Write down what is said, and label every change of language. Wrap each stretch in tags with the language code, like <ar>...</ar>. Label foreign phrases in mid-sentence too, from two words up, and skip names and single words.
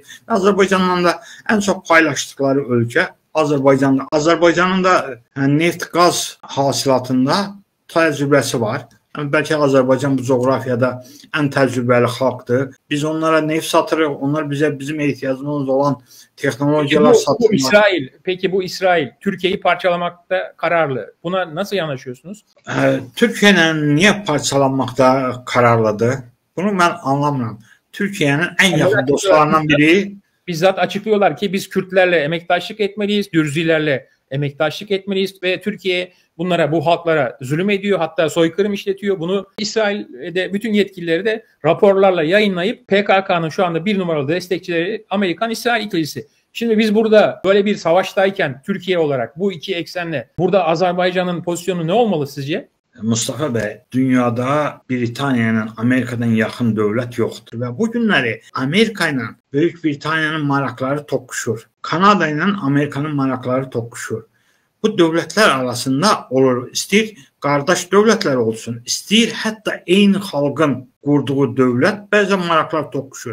<az>Azərbaycanla da ən çox paylaşdıqları ölkə Azərbaycandır. Azərbaycanın da neft, qaz hasilatında təcrübəsi var. Bəlkə Azərbaycan bu coğrafiyada ən təcrübəli xalqdır. Biz onlara neft satırıq, onlar bizim ehtiyacımız olan texnologiyalar satırlar.</az> <tr>Peki bu İsrail Türkiye'yi parçalamakta kararlı. Buna nasıl yanaşıyorsunuz? Türkiye'nin niye parçalanmakta kararlıdır? Bunu ben anlamıyorum. Türkiye'nin en yakın dostlarından biri... Bizzat açıklıyorlar ki biz Kürtlerle emektaşlık etmeliyiz, Dürzilerle emektaşlık etmeliyiz ve Türkiye bunlara, bu halklara zulüm ediyor, hatta soykırım işletiyor. Bunu İsrail'de bütün yetkilileri de raporlarla yayınlayıp PKK'nın şu anda bir numaralı destekçileri Amerikan-İsrail ikilisi. Şimdi biz burada böyle bir savaştayken Türkiye olarak bu iki eksenle burada Azerbaycan'ın pozisyonu ne olmalı sizce?</tr> <az>Mustafa Bey, dünyada Britaniyanın Amerikadan yaxın dövlət yoxdur və bu günləri Amerika ilə Böyük Britaniyanın maraqları toqquşur. Kanada ilə Amerikanın maraqları toqquşur. Bu dövlətlər arasında olur. İstəyir qardaş dövlətlər olsun, istəyir hətta eyni xalqın qurduğu dövlət, bəzən maraqlar toqquşur.</az>